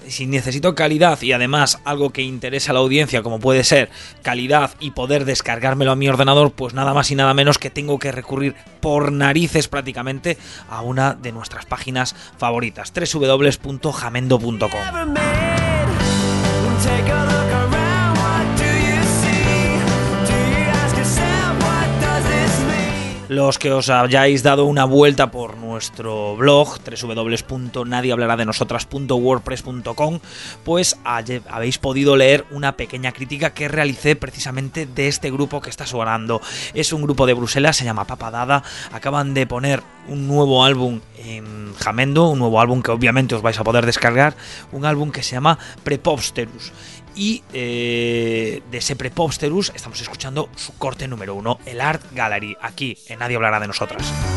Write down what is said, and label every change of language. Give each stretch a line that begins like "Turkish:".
Spanish: Si necesito calidad y además algo que interese a la audiencia, como puede ser calidad y poder descargármelo a mi ordenador, pues nada más y nada menos que tengo que recurrir por narices prácticamente a una de nuestras páginas favoritas, www.jamendo.com.
English: Take a look around, what do you see? Do you ask yourself, what does this mean?
Spanish: Los que os hayáis dado una vuelta por nuestro blog www.nadiehablaradenosotras.wordpress.com, pues habéis podido leer una pequeña crítica que realicé precisamente de este grupo que está sonando. Es un grupo de Bruselas, se llama Papadada, acaban de poner un nuevo álbum en Jamendo, un nuevo álbum que obviamente os vais a poder descargar, un álbum que se llama Prepopsterus, y de ese Prepopsterus estamos escuchando su corte número 1, el Art Gallery, aquí en Nadie Hablará de Nosotras.